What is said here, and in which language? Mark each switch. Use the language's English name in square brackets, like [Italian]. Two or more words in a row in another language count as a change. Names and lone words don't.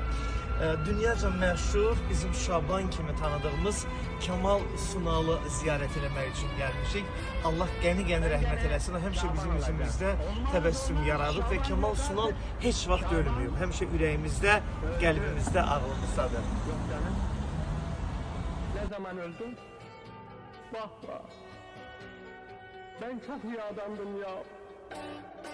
[Azerbaijani] Dünyaca məşhur, bizim Şaban kimi tanıdığımız Kemal Sunalı ziyarət eləmək üçün gəlmişik. Allah qəni-qəni rəhmət eləsin. Həmişə bizim üzümüzdə təbəssüm yaradıb və Kemal Sunal heç vaxt ölmüyor. Həmişə ürəyimizdə, qəlbimizdə, ağlımızdadır. [Turkish] Ne zaman öldün? Vah vah. Ben çok iyi adamdım ya.